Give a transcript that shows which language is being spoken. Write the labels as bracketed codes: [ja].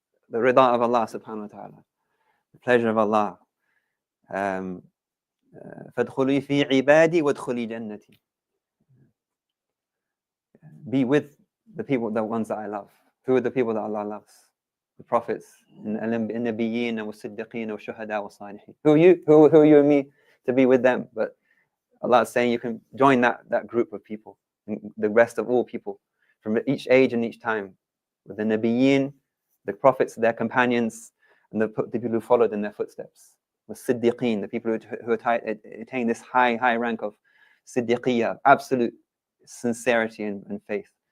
[en] The rida of Allah subhanahu wa ta'ala, the pleasure of Allah. [ar] فَادْخُلِي فِي عِبَادِي وَادْخُلِي جَنَّتِي. [en] Be with the ones that I love. Who are the people that Allah loves? The prophets, [ar] النبيين والصديقين والشهداء والصالحين. [en] Who are you and me to be with them? But Allah is saying you can join that group of people, the rest of all people, from each age and each time, with the Nabiyyin, the prophets, their companions, and the people who followed in their footsteps. The Siddiqeen, the people who attain this high rank of Siddiqiyah, absolute sincerity and faith.